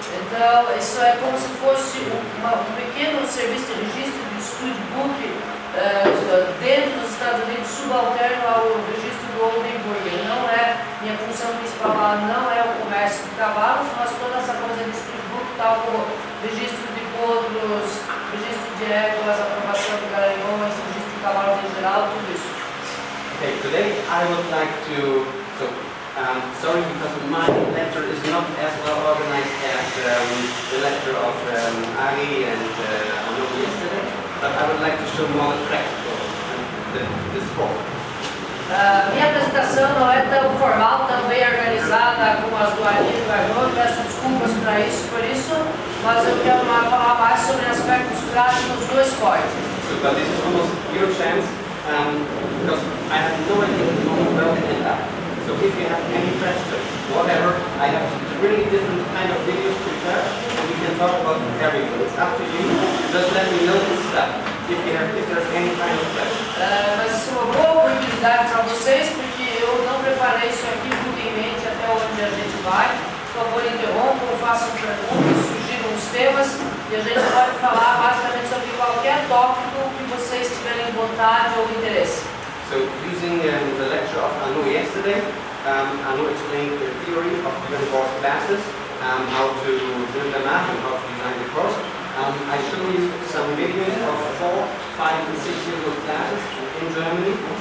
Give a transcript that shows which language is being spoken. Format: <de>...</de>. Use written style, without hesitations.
<pt>Então, isso é como se fosse um pequeno serviço de registro de studbook dentro dos Estados Unidos, subalterno ao registro do Oldenburg. Não é, minha função principal lá não é o comércio de cavalos, mas toda essa coisa de studbook, tal como registro de potros, registro de éguas, aprovação de garanhões, registro de cavalos em geral, tudo isso.</pt> <en>Okay, today I would like to, sorry because my lecture is not as well organized as the lecture of Ari and Anouk yesterday, but I would like to show more the practical, the sport.</en> <pt>Minha apresentação não é tão formal, tão bem organizada como as do Ari e do Arnaud, peço desculpas para isso, por isso, mas eu quero falar mais sobre aspectos práticos do esporte.</pt> <en>So, but this is almost your chance, because I have no idea where we end up. So if you have any question, whatever, I have really different kind of videos prepared, and we can talk about everything. It's up to you. Just let me know and stuff if there's any kind of question.</en> <pt>Mas isso é uma boa oportunidade para vocês, porque eu não preparei isso aqui muito em mente até onde a gente vai. Por favor, interrompam, façam perguntas, sugiram os temas e a gente pode falar basicamente sobre qualquer tópico que vocês tiverem vontade ou interesse.</pt> <en>So using the lecture of Anu yesterday, Anu explained the theory of different horse classes, how to build them up and how to design the course. I show you some videos of 4, 5 and 6 year old classes in Germany.</en>